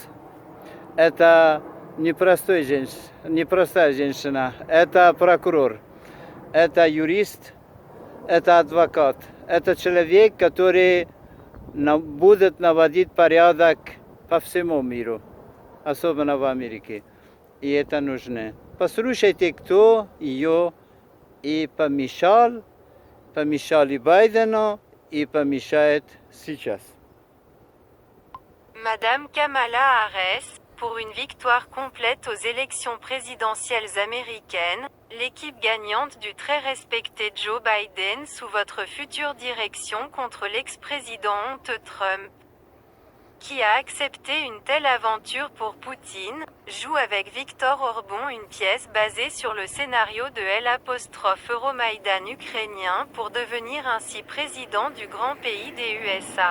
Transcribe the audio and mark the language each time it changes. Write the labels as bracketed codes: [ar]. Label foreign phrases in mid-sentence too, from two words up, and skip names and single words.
[ru] Это непростая женщина, это прокурор, это юрист, это адвокат, это человек, который будет наводить порядок по всему миру, особенно в Америке. И это нужно. Послушайте, кто ее и помешали Байдену и помешает сейчас. [fr] Madame Kamala Harris, pour une victoire complète aux élections présidentielles américaines, l'équipe gagnante du très respecté Joe Biden sous votre future direction contre l'ex-président honteux Trump, qui a accepté une telle aventure pour Poutine, joue avec Viktor Orban une pièce basée sur le scénario de L'(Euromaïdan ukrainien pour devenir ainsi président du grand pays des USA.